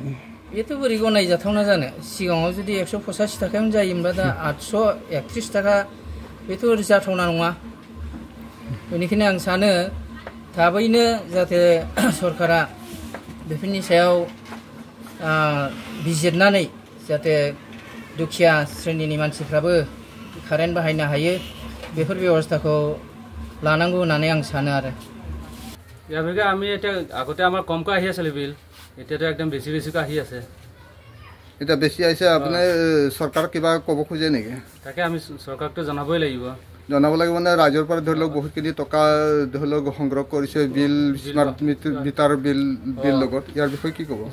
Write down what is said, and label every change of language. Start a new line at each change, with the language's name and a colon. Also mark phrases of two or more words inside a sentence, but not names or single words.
Bodo: बेथ' बोरै गनायजाथावना जानो सिगाङाव जुदि 185 थाखायावनो जायोमोनबा दा 831 थाखा बेथ' जाथावना नङा बेनिखायनो आं सानो थाबैनो जाहाथे सरकारा बेफोरनि सायाव बिजिरनानै जाहाथे दुखिया श्रेणीनि मानसिफ्राबो कारेन्ट बाहायनो हायो बेफोर बेबस्थाखौ लानांगौ होननानै आं सानो आरो
Assamese: ইয়াৰলৈকে আমি এতিয়া আগতে আমাৰ কমকৈ আহি আছিল বিল এতিয়াতো একদম বেছিকৈ আহি আছে এটা বেছি আহিছে আপুনি চৰকাৰক কিবা ক'ব খোজে নেকি তাকে আমি চৰকাৰকতো জনাবই লাগিব জনাব লাগিব মানে ৰাজ্যৰ পৰা ধৰি লওক বহুতখিনি টকা ধৰি লওক সংগ্ৰহ কৰিছে বিল
English: smart meter bill
Assamese: লগত ইয়াৰ বিষয়ে কি ক'ব